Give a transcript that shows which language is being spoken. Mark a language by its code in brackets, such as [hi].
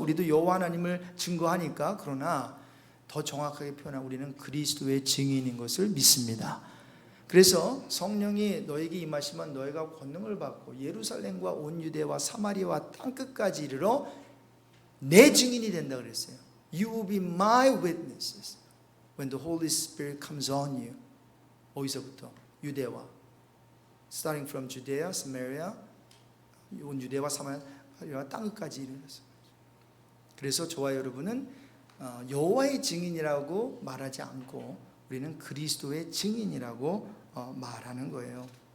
[ko] 우리도 여호와 하나님을 증거하니까. 그러나 더 정확하게 표현하면 우리는 그리스도의 증인인 것을 믿습니다. 그래서 성령이 너에게 임하시면 너희가 권능을 받고 예루살렘과 온 유대와 사마리아와 땅끝까지 이르러 내 증인이 된다 그랬어요. [en] You will be my witnesses when the Holy Spirit comes on you. [ko] 어디서부터? 유대와 [en] starting from Judea, Samaria, [ko] 온 유대와 사마리아와 땅끝까지 이르렀어요. 그래서 저와 여러분은 여호와의 증인이라고 말하지 않고 우리는 그리스도의 증인이라고 말하는 거예요.